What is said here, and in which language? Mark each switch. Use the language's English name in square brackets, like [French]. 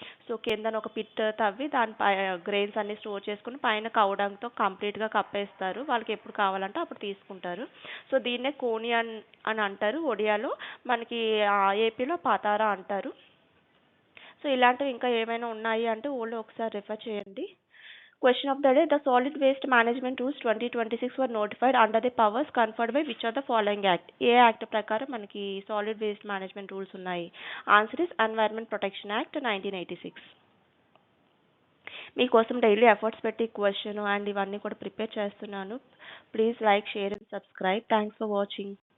[Telugu] So కిందన ఒక pit తవ్వి దానిపై గ్రెయిన్స్ అన్ని స్టోర్ చేసుకుని పైన కౌడంతో కంప్లీట్గా కప్పేస్తారు. వాళ్ళకి ఎప్పుడు కావాలంటే అప్పుడు తీసుకుంటారు. సో దీన్నే కోని అని అంటారు ఒడియాలో, మనకి ఏపీలో పతారా అంటారు. సో ఇలాంటివి ఇంకా ఏమైనా ఉన్నాయి అంటే ఓన్లీ ఒకసారి రిఫర్ చేయండి. [English] Question of the day: the Solid Waste Management Rules 2026 were notified under the powers conferred by which of the following act? [Telugu] ఏ act ప్రకారం మనకి సాలిడ్ వేస్ట్ మేనేజ్మెంట్ రూల్స్ ఉన్నాయి? [English] Answer is environment protection act 1986. [Telugu] మీకోసం daily efforts పెట్టి question and ఇవన్నీ కూడా prepare చేస్తున్నాను. [English] Please like, share and subscribe. Thanks for watching.